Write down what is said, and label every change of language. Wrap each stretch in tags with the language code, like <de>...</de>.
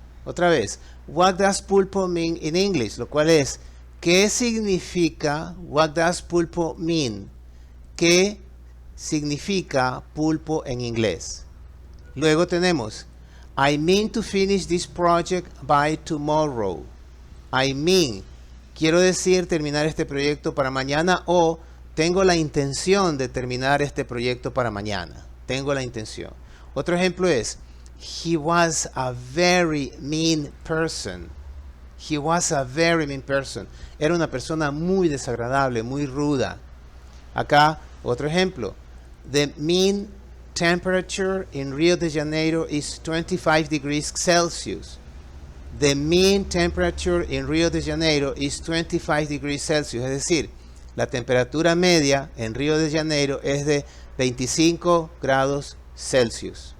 <es>Otra vez,</es> <en>what does pulpo mean in English?</en> <es>Lo cual es, ¿qué significa</es> <en>what does pulpo mean?</en> <es>¿Qué significa pulpo en inglés? Luego tenemos,</es> <en>I mean to finish this project by tomorrow. I mean,</en> <es>quiero decir terminar este proyecto para mañana, o tengo la intención de terminar este proyecto para mañana. Tengo la intención. Otro ejemplo es,</es> <en>he was a very mean person. He was a very mean person.</en> <es>Era una persona muy desagradable, muy ruda. Acá, otro ejemplo.</es> <en>The mean temperature in Rio de Janeiro is 25 degrees Celsius. The mean temperature in Rio de Janeiro is 25 degrees Celsius.</en> <es>Es decir, la temperatura media en Río de Janeiro es de 25 grados Celsius.</es>